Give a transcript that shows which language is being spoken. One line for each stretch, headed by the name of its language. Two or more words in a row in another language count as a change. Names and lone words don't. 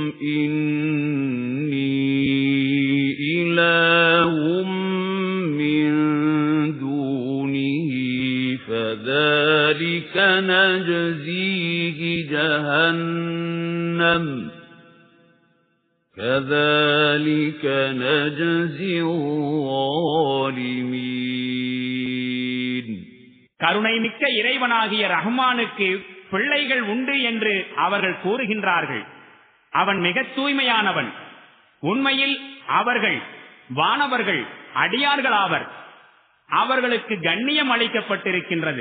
Arabic: إني إله من دونه فذلك نجزيه جهنم كذلك نجزي الظالمين.
Tamil: கருணை மிக்க இறைவனாகிய ரஹ்மானுக்கு பிள்ளைகள் உண்டு என்று அவர்கள் கூறுகின்றார்கள். அவன் மிக தூய்மையானவன். உண்மையில் அவர்கள் வானவர்கள் அடியார்களாவர். அவர்களுக்கு கண்ணியம் அளிக்கப்பட்டிருக்கின்றது.